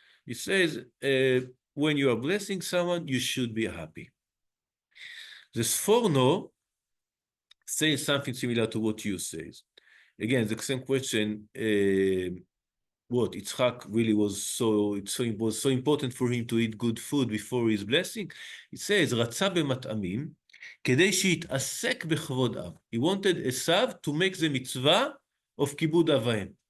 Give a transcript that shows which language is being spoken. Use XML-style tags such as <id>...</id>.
<en>He says, when you are blessing someone, you should be happy. The Sforno says something similar to what you say. Again, the same question, what Yitzchak really was it was so important for him to eat good food before his blessing. It says,</en> <he>רצה במטעמים, כדי שיתעסק בכבוד אב.</he> <en>He wanted Esav to make the mitzvah of כיבוד אב ואם.</en>